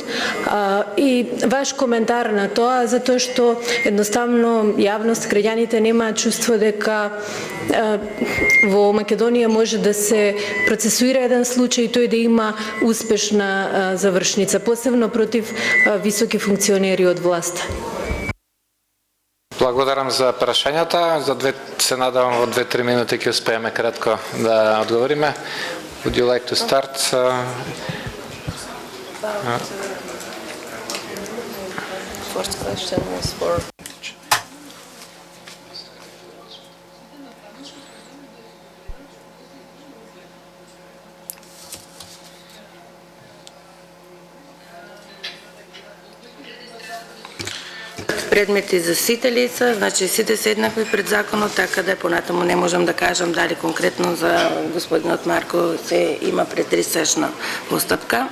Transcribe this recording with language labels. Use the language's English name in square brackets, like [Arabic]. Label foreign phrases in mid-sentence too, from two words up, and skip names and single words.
[Macedonian] И ваш коментар на тоа, затоа што едноставно јавност, граѓаните немаат чувство дека во Македонија може да се процесуира еден случај и тој да има успешна завршница, посебно против високи функционери од власта. Благодарам за прашањата. Се надавам во 2-3 минути ќе успееме кратко да одговориме. [English] Would you like to start? First question was for... [Macedonian] Предмети за сите лица, значи сите се еднакви пред законот, така да понатаму не можам да кажам дали конкретно за господинот Марко се има предтрисечна постапка.